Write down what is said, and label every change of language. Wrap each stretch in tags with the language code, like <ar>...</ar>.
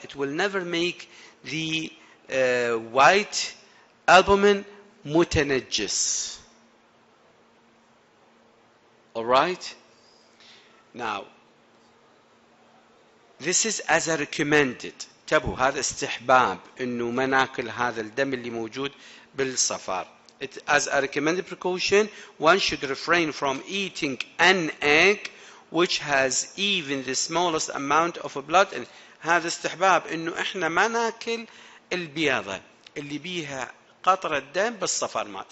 <en>It will never make the white albumin متنجس. Alright? Now, this is as a recommended.</en> <ar>انتبهوا، هذا استحباب انه ما ناكل هذا الدم اللي موجود بالصفار.</ar> <en>As a recommended precaution, one should refrain from eating an egg which has even the smallest amount of blood.</en> <ar>هذا استحباب انه احنا ما ناكل البياضة اللي بيها قطرة دم بالصفار مات.</ar>